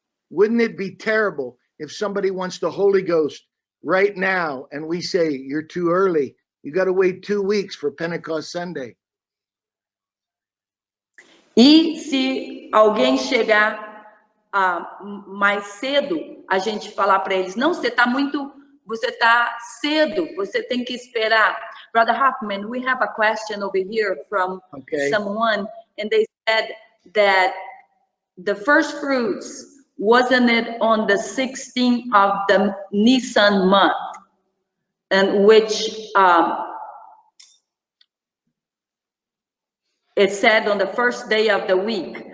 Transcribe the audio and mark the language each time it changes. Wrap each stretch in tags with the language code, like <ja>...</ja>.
<en>Wouldn't it be terrible if somebody wants the Holy Ghost right now and we say, you're too early. You got to wait 2 weeks for Pentecost Sunday.</en> <pt>E se alguém chegar mais cedo, a gente falar para eles, não, você está cedo, você tem que esperar.</pt> <en>Brother Hoffman, we have a question over here from someone, and they said that the first fruits, wasn't it on the 16th of the Nisan month? And which it said on the first day of the week.</en>